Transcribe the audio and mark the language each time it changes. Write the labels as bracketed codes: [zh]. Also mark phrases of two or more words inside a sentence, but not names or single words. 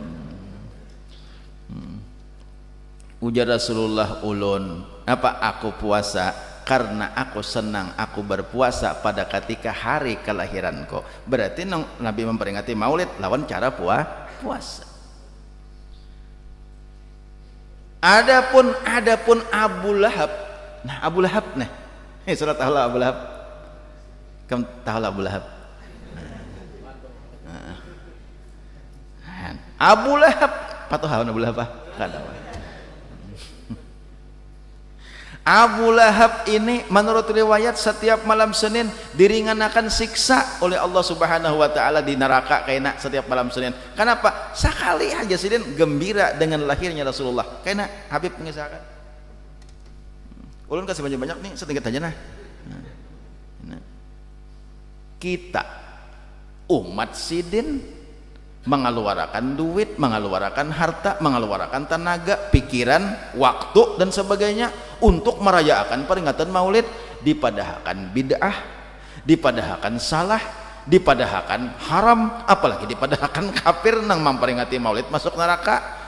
[bjn] Ujar Rasulullah ulun, apa aku puasa karena aku senang aku berpuasa pada ketika hari kelahiranku. Berarti Nabi memperingati Maulid lawan cara puasa. [id] Adapun Abu Lahab. Nah, Abu Lahab nah. Surat tahu Abu Lahab. Kamu tahu Abu Lahab? [bjn] Abu Lahab, patuhan Abu Lahab Abu Lahab ini menurut riwayat setiap malam Senin diringankan siksa oleh Allah [ar] سبحانه وتعالى [bjn] di neraka kaina setiap malam Senin. Kenapa? [id] Sekali aja Senin gembira dengan lahirnya Rasulullah. [bjn] Kaina Habib mengisahkan. Ulun kasih banyak-banyak nih sedikit aja nah. Kita umat sidin mengeluarkan duit, mengeluarkan harta, mengeluarkan tenaga, pikiran, waktu dan sebagainya untuk merayakan peringatan Maulid, dipadahkan bid'ah, dipadahkan salah, dipadahkan haram, apalagi dipadahkan kafir nang memperingati Maulid masuk neraka.